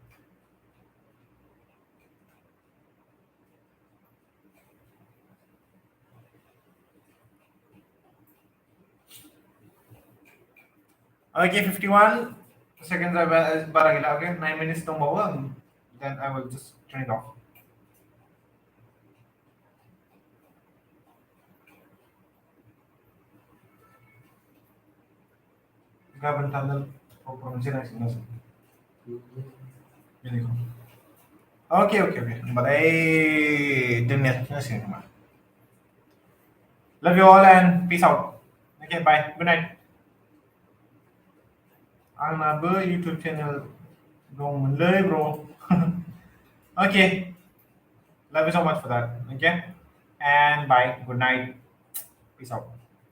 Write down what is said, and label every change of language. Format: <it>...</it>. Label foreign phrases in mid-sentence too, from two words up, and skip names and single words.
<en>Okay, 51 seconds</en> <brx>बारा गैला</brx> <en>okay 9 minutes दंबावो then I will just turn it off</en> <brx>गाबोन थांगोन प्रपर मोनसे नांसिगोन बेनिखौ okay होमबालाय दोननाया जासिगोन खोमा</brx> <en>love you all and peace out okay bye good night आंनाबो YouTube channel दंमोनलै bro okay love you so much for that okay and bye good night peace out</en>